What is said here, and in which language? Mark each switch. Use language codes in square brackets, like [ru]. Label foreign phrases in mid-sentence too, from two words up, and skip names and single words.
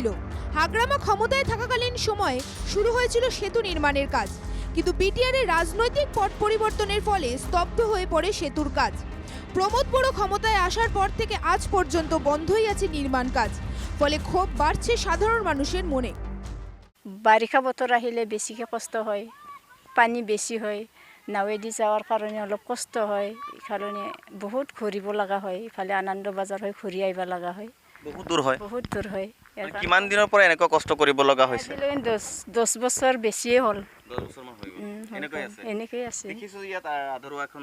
[bn] হাগ্রামা ক্ষমতায় থাকাকালীন সময়ে শুরু হয়েছিল সেতু নির্মাণের কাজ, কিন্তু বিটিআরের রাজনৈতিক পট পরিবর্তনের ফলে স্তব্ধ হয়ে পড়ে সেতুর কাজ। প্রমোদ বড় ক্ষমতায় আসার পর থেকে আজ পর্যন্ত বন্ধই আছে নির্মাণ কাজ, ফলে ক্ষোভ বাড়ছে সাধারণ মানুষের মনে। [as] বাৰিষা বতৰ আহিলে বেছিকৈ কষ্ট হয়, পানী বেছি হয়, নাৱেদি [bn] যাওয়ার কারণে [as] অলপ কষ্ট হয়, এইকাৰণে বহুত ঘূৰিব লগা হয়, ইফালে আনন্দ বাজাৰ হৈ ঘূৰি আহিব লগা হয়, বহুত দূৰ হয়। বহুত দূৰ হয়। কিমান দিনৰ পৰা এনেকুৱা কষ্ট কৰিব লগা হৈছে? 10 বছৰ বেছিয়ে হ'ল। 10 বছৰমান হৈ গ'ল। এনেকৈ আছে। এনেকৈ আছে। দেখিছোঁ ইয়াত আধৰুৱা এখন